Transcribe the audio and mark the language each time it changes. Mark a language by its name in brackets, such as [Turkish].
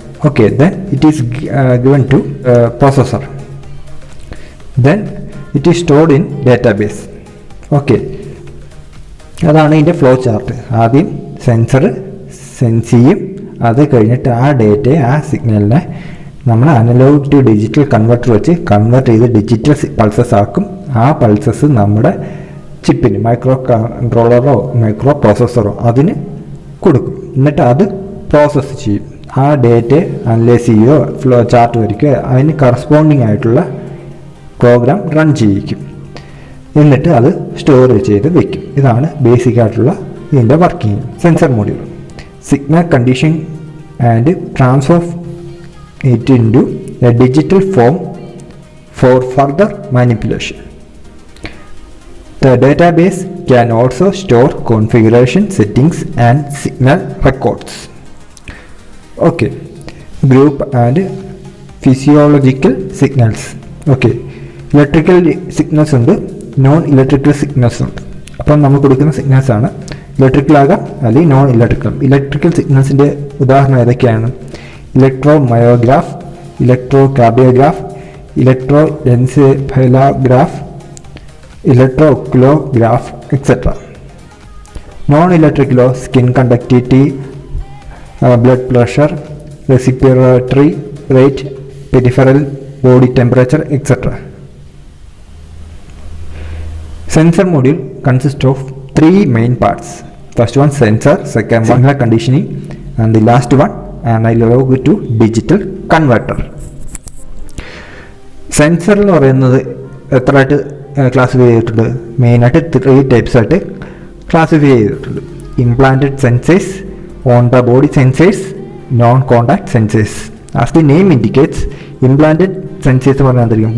[English] Okay, then it is given to processor, then it is stored in database. [Malayalam] Okay, അതാണ് ഇതിൻ്റെ flow chart. ആദ്യം sensor sense ചെയ്യും, അത് കഴിഞ്ഞിട്ട് ആ ഡേറ്റയെ, ആ സിഗ്നലിനെ നമ്മൾ അനലോഗ് ടു ഡിജിറ്റൽ കൺവെർട്ടർ വെച്ച് കൺവേർട്ട് ചെയ്ത് ഡിജിറ്റൽ പൾസസ് ആക്കും. ആ പൾസസ് നമ്മുടെ ചിപ്പിന്, മൈക്രോ കൺട്രോളറോ മൈക്രോ പ്രോസസ്സറോ അതിന് കൊടുക്കും. എന്നിട്ട് അത് പ്രോസസ്സ് ചെയ്യും. ആ ഡേറ്റയെ അനലൈസ് ചെയ്യുകയോ ഫ്ലോ ചാർട്ട് വരയ്ക്കുകയോ അതിന് കറസ്പോണ്ടിങ് ആയിട്ടുള്ള പ്രോഗ്രാം റൺ ചെയ്യിക്കും. എന്നിട്ട് അത് സ്റ്റോർ ചെയ്ത് വെക്കും. ഇതാണ് ബേസിക് ആയിട്ടുള്ള ഇതിൻ്റെ working. [English] Sensor module signal condition and transfer it into a digital form for further manipulation. The database can also store configuration settings and signal records. Okay, group and physiological signals. Okay, electrical signals [Malayalam] ഉണ്ട്, non electrical signals ഉണ്ട്. അപ്പം നമ്മൾ കൊടുക്കുന്ന signals ആണ് electrical ആകാം അല്ലെങ്കിൽ non electrical. Electrical സിഗ്നൽസിൻ്റെ ഉദാഹരണം ഏതൊക്കെയാണ്? Electro മയോഗ്രാഫ്, electro cardiograph, electro encephalograph, electro ഒക്കുലോഗ്രാഫ്, etcetera. Non ഇലക്ട്രിക്കലോ skin conductivity, blood pressure, respiratory rate, peripheral body temperature, etcetera. [English] Sensor module consists of three main parts. First one sensor, second one signal conditioning, and the last one analog to digital converter. [Malayalam] Sensor എന്ന് പറയുന്നത് എത്രയായിട്ട് classify ചെയ്തിട്ടുണ്ട്? മെയിനായിട്ട് 3 types ആയിട്ട് classify ചെയ്തിട്ടുണ്ട്. Implanted sensors, on the body sensors, non contact sensors. [English] as the name indicates, [Malayalam] implanted sensors പറഞ്ഞാൽ എന്തായിരിക്കും?